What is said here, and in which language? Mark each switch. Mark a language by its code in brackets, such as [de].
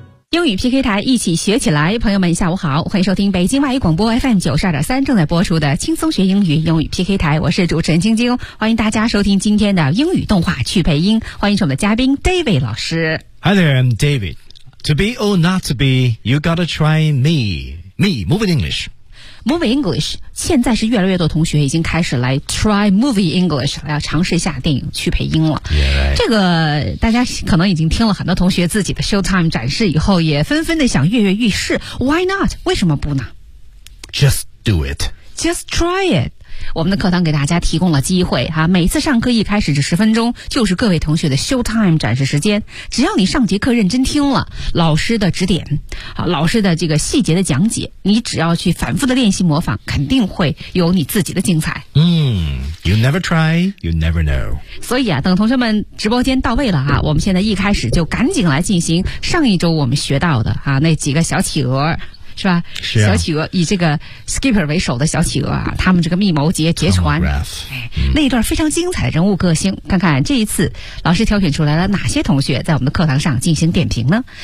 [zh] 英语 PK 台，一起学起来。朋友们下午好，欢迎收听北京外语广播 FM92.3 正在播出的轻松学英语英语 PK 台，我是主持人晶晶，欢迎大家收听今天的英语动画去配音，欢迎我们的嘉宾 David 老师。 [en] Hi there, I'm David. To be or not to be, you gotta try me. Me, moving English [zh] Movie English， 现在是越来越多同学已经开始来 try Movie English， 要尝试一下电影去配音了。 [en] Yeah, right. [zh] 这个大家可能已经听了很多同学自己的 Showtime 展示以后，也纷纷的想跃跃欲试。 [en] Why not？ [zh] 为什么不呢 [en] ？Just do it. Just try it. [zh] 我们的课堂给大家提供了机会哈，每次上课一开始这十分钟就是各位同学的 show time 展示时间，只要你上节课认真听了老师的指点，好，老师的这个细节的讲解，你只要去反复的练习模仿，肯定会有你自己的精彩。 [en] You never try, you never know. [zh] 所以啊，等同学们直播间到位了啊，我们现在一开始就赶紧来进行上一周我们学到的啊那几个小企鹅。是吧？是啊，小企鹅以这个 Skipper 为首的小企鹅啊，他们这个密谋劫船、那一段非常精彩的人物个性，看看这一次老师挑选出来了哪些同学在我们的课堂上进行点评呢？